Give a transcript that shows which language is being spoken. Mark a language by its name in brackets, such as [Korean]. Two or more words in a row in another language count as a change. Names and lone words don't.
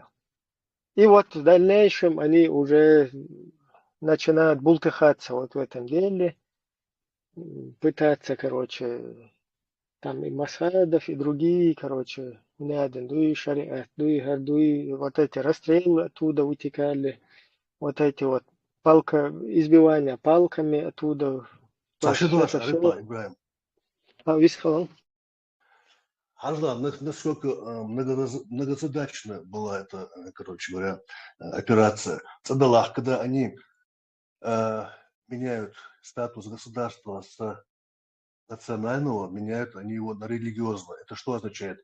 [Russian] И вот в дальнейшем они уже начинают бултыхаться вот в этом деле, пытаться, короче, там и Масадов, и другие, короче, дуи шариат, дуи, вот эти расстрелы оттуда вытекали, вот эти вот избивания палками оттуда. Сашидуаш, Арипа, Ибраим. Висхалан. Арзлан, насколько многозадачна была эта, короче говоря, операция. Цадалах, когда они меняют статус государства с национального, меняют они его на религиозное. Это что означает?